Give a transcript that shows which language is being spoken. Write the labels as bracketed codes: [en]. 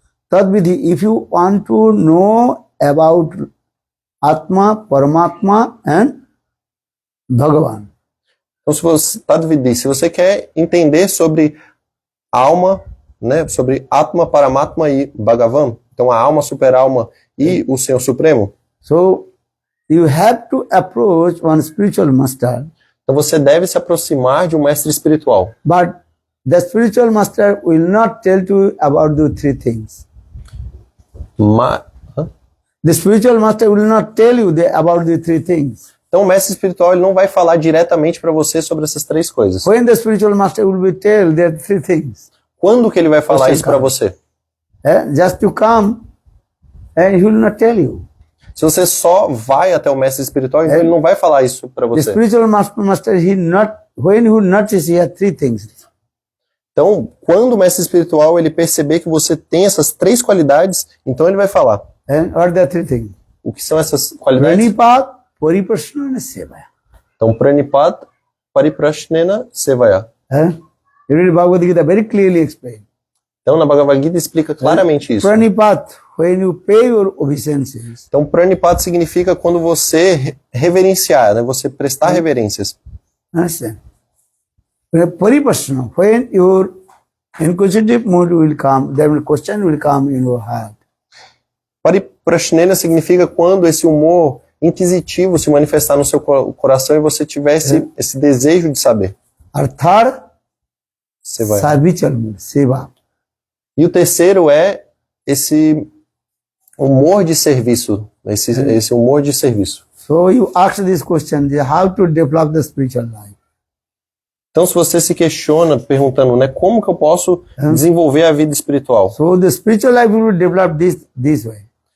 [en] Tadviddhi, if you want to know about Atma, Paramatma and Bhagavan. [pt] Então, se você quer entender sobre alma, né, sobre Atma, Paramatma e Bhagavan, então a alma, super-alma e o Senhor Supremo. [en] So, you have to approach one spiritual master. [pt] Então você deve se aproximar de um mestre espiritual. [en] But the spiritual master will not tell you about the three things. The spiritual master will not tell you about the three things. [pt] Então o mestre espiritual, ele não vai falar diretamente para você sobre essas três coisas. [en] When the spiritual master will be tell the three things. [pt] Quando que ele vai falar isso para você? [en] Just to come and he will not tell you. [pt] Se você só vai até o mestre espiritual, então ele não vai falar isso para [en] The [pt] você. [en] spiritual master, when he notices he has three things. [pt] Então, quando o mestre espiritual ele perceber que você tem essas três qualidades, então ele vai falar. [en] And what are the three things? [pt] O que são essas qualidades? [sa] Pranipat, pariprasnana, sevaya. [pt] Então, pranipat, pariprasnena, sevaya. [en] You read Bhagavad Gita very clearly explained. [pt] Então, na Bhagavad Gita explica claramente isso. [en] Pranipat, when you pay your obeisances. [pt] Então, pranipat significa quando você reverenciar, né? Você prestar reverências. [en] Understand? Pariprasnana, when your inquisitive mood will come, then question will come in your heart. [pt] Pariprashnena significa quando esse humor inquisitivo se manifestar no seu coração e você tiver esse desejo de saber. Arthar, [sa] Sevaya. Sarvichalmur, Seva. [pt] E o terceiro é esse humor de serviço, esse humor de serviço. [en] So you ask this question, how to develop the spiritual life? [pt] Então, se você se questiona perguntando, né, como que eu posso desenvolver a vida espiritual? [en] So the spiritual life will develop this way.